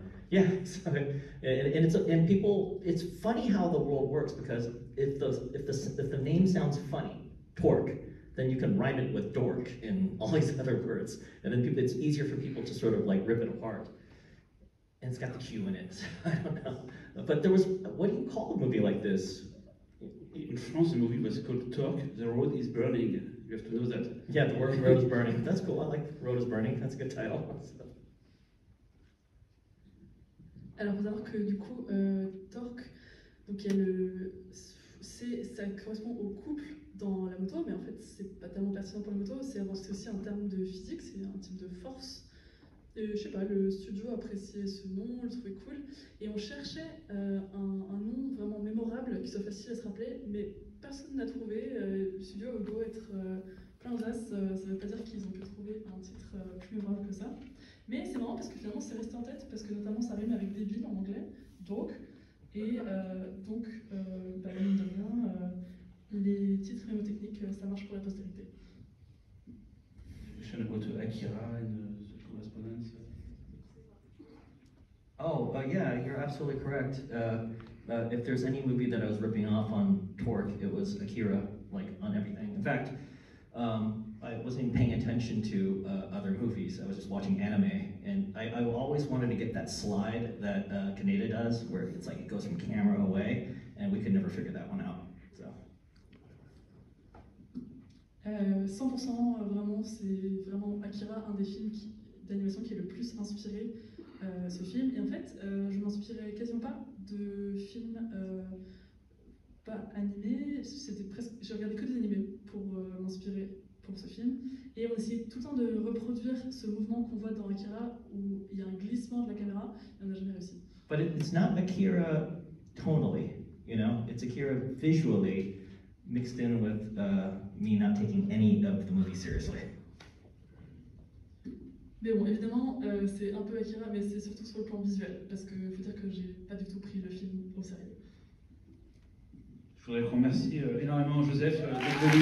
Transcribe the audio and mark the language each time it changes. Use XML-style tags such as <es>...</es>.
<en>Yeah, so, and people, it's funny how the world works, because if the name sounds funny, Torque, then you can rhyme it with dork and all these other words, and then it's easier for people to sort of like rip it apart. And it's got the Q in it, so I don't know. But there was, what do you call a movie like this? In France, the movie was called Torque, The Road is Burning. You have to know that. Yeah, The Road is Burning. That's cool, I like Road is Burning, that's a good title.</en> <fr>Alors, faut savoir que du coup, Torque, donc il y a ça correspond au couple dans la moto, mais en fait, c'est pas tellement pertinent pour la moto, c'est aussi un terme de physique, c'est un type de force. Et, je sais pas, le studio appréciait ce nom, le trouvait cool, et on cherchait un nom vraiment mémorable qui soit facile à se rappeler, mais personne n'a trouvé. Le studio a beau être plein d'as, ça veut pas dire qu'ils ont pu trouver un titre plus mémorable que ça. Mais c'est marrant parce que finalement c'est resté en tête, parce que notamment ça rime avec débile en anglais, donc, et donc, mine de rien, les titres mnémotechniques, ça marche pour la postérité.</fr> <en>Question about Akira and the correspondence. Oh, yeah, you're absolutely correct. If there's any movie that I was ripping off on Torque, it was Akira, like on everything. In fact, I wasn't even paying attention to other movies. I was just watching anime, and I always wanted to get that slide that Kaneda does, where it's like it goes from camera away, and we could never figure that one out. So.</en> <fr>100% vraiment, c'est vraiment Akira, un des films d'animation qui est le plus inspiré ce film. Et en fait, je m'inspirais quasiment pas de films pas animés. J'ai regardé que des animés pour m'inspirer pour ce film. Et on essayait tout le temps de reproduire ce mouvement qu'on voit dans Akira, où il y a un glissement de la caméra, et on n'a jamais réussi.</fr> <en>But it's not Akira tonally, you know? It's Akira visually, mixed in with me not taking any of the movie seriously.</en> <fr>Mais bon, évidemment, c'est un peu Akira, mais c'est surtout sur le plan visuel, parce qu'il faut dire que j'ai pas du tout pris le film au sérieux. Je voudrais remercier énormément Joseph d'être venu.</fr>